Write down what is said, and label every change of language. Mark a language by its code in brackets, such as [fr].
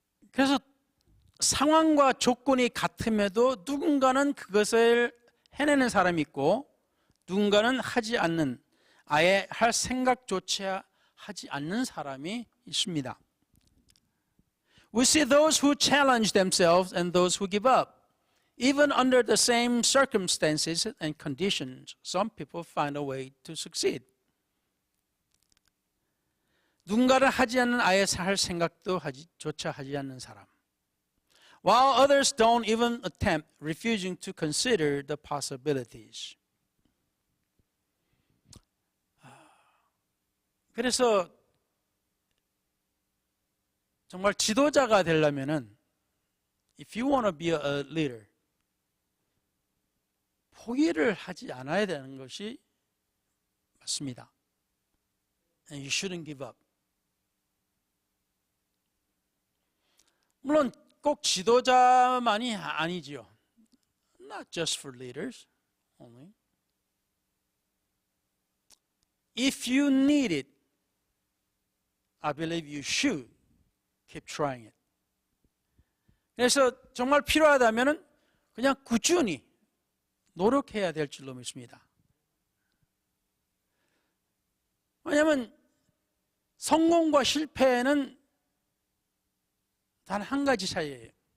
[ko] 그래서 상황과 조건이 같음에도 누군가는 그것을 해내는 사람이 있고 누군가는 하지 않는, 아예 할 생각조차 하지 않는 사람이 있습니다. [en] We see those who challenge themselves and those who give up. Even under the same circumstances and conditions, some people find a way to succeed. [ko] 누군가를 하지 않는, 아예 할 생각도 조차 하지 않는 사람. [en] While others don't even attempt, refusing to consider the possibilities. [ko] 그래서 정말 지도자가 되려면은 [en] if you want to be a leader, [ko] 포기를 하지 않아야 되는 것이 맞습니다. [en] And you shouldn't give up. [ko] 물론 꼭 지도자만이 아니지요. [en] Not just for leaders only. If you need it, I believe you should keep trying it. [ko] 그래서 정말 필요하다면은 그냥 꾸준히 노력해야 될 줄로 믿습니다. 왜냐하면 성공과 실패는 단 한 가지 차이예요.